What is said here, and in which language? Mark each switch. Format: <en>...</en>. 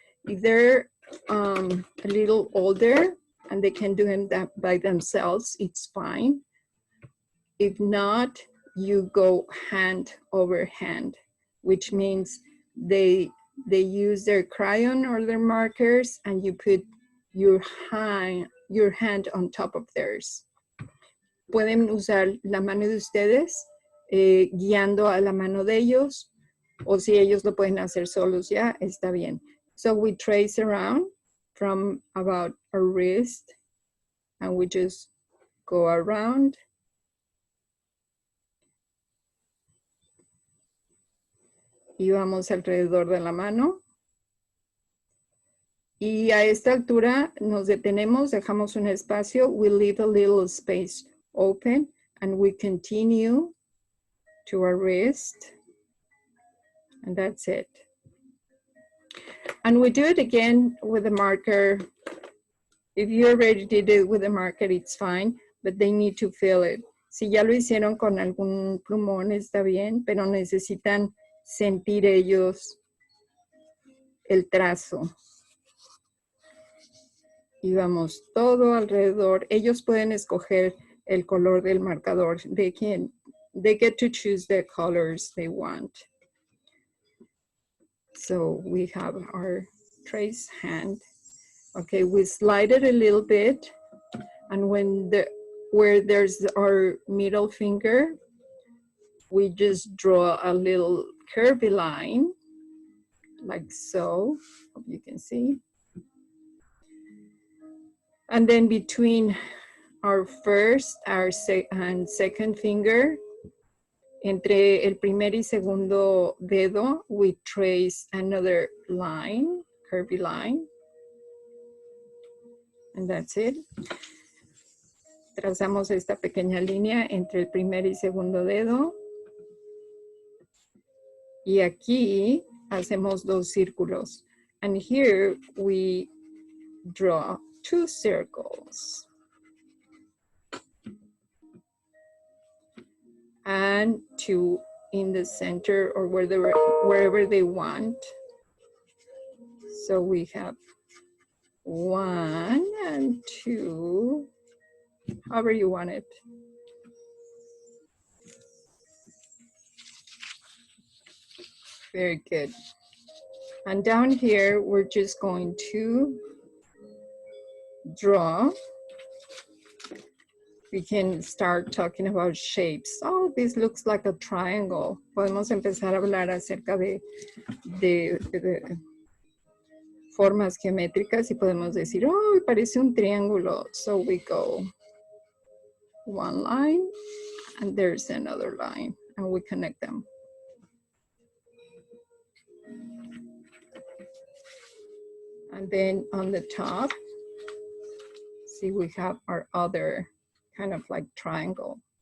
<en>If they're a little older and they can do them by themselves, it's fine. If not, you go hand over hand, which means they use their crayon or their markers and you put your hand on top of theirs.</en> <es>Pueden usar la mano de ustedes guiando a la mano de ellos, o si ellos lo pueden hacer solos ya, está bien.</es> <en>So we trace around from about our wrist and we just go around.</en> <es>Y vamos alrededor de la mano. Y a esta altura nos detenemos, dejamos un espacio,</es> <en>we leave a little space open and we continue to our wrist, and that's it. And we do it again with a marker. If you already did it with a marker, it's fine, but they need to feel it.</en> <es>Si ya lo hicieron con algún plumón, está bien, pero necesitan sentir ellos el trazo. Y vamos todo alrededor. Ellos pueden escoger el color del marcador.</es> <en>They get to choose the colors they want. So we have our trace hand. Okay, we slide it a little bit, and where there's our middle finger, we just draw a little curvy line, like so. Hope you can see. And then between our first and second finger.</en> <es>Entre el primer y segundo dedo,</es> <en>we trace another line, curvy line. And that's it.</en> <es>Trazamos esta pequeña línea entre el primer y segundo dedo. Y aquí hacemos dos círculos.</es> <en>And here we draw two circles. And two in the center or wherever they want. So we have 1 and 2, however you want it. Very good. And down here, we're just going to draw. We can start talking about shapes. Oh, this looks like a triangle.</en> <es>Podemos empezar a hablar acerca de formas geométricas y podemos decir, oh, parece un triángulo.</es> <en>So we go one line and there's another line and we connect them. And then on the top, see, we have our other kind of like triangle.</en>